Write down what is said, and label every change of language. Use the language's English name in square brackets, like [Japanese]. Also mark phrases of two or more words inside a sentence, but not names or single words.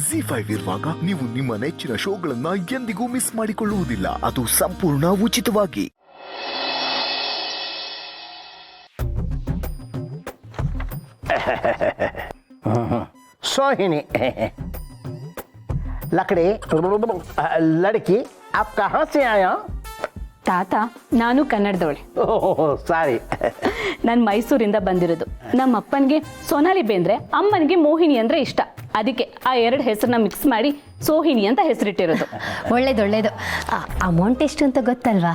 [Kannada] ZEE5 ಇರುವಾಗ ನೀವು ನಿಮ್ಮ ನೆಚ್ಚಿನ ಶೋಗಳನ್ನ ಎಂದಿಗೂ ಮಿಸ್ ಮಾಡಿಕೊಳ್ಳುವುದಿಲ್ಲ. ಅದು ಸಂಪೂರ್ಣ ಉಚಿತವಾಗಿ. [Hindi] सोहिनी लकड़ी लड़की आप कहाँ से आया? [Kannada] ತಾತ ನಾನು ಕನ್ನಡದವಳೆ. ಸಾರಿ, ನಾನು ಮೈಸೂರಿಂದ ಬಂದಿರೋದು. ನಮ್ಮ ಅಪ್ಪನಿಗೆ ಸೋನಾಲಿ ಬೇಂದ್ರೆ, ಅಮ್ಮನಿಗೆ ಮೋಹಿನಿ ಅಂದ್ರೆ ಇಷ್ಟ. ಅದಕ್ಕೆ ಆ ಎರಡು ಹೆಸರನ್ನ ಮಿಕ್ಸ್ ಮಾಡಿ ಸೋಹಿನಿ ಅಂತ ಹೆಸರಿಟ್ಟಿರೋದು. ಒಳ್ಳೇದು. ಅಮೌಂಟ್ ಎಷ್ಟು ಅಂತ ಗೊತ್ತಲ್ವಾ?